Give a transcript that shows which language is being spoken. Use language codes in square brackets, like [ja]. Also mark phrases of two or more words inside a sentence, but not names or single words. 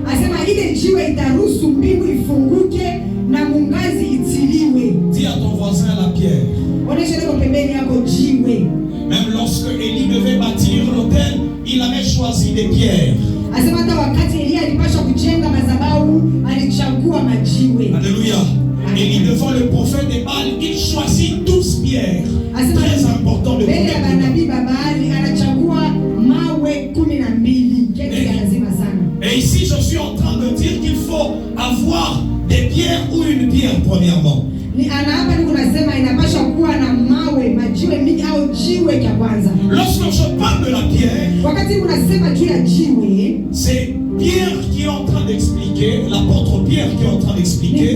[fr] Dis à ton voisin la pierre. Même lorsque Élie devait bâtir des pierres. [sw] Asema hata wakati Elia alipaswa kujenga madhabahu alichagua majiwe. [fr] Alléluia. Et devant le prophète de Baal, il choisit 12 pierres. Très important de [sw] mbele ya manabii wa Baali anachagua mawe 12. [fr] Et ici je suis en train de dire qu'il faut avoir des pierres ou une pierre premièrement. Lorsque je parle de la pierre, c'est Pierre qui est en train d'expliquer, l'apôtre Pierre qui est en train d'expliquer.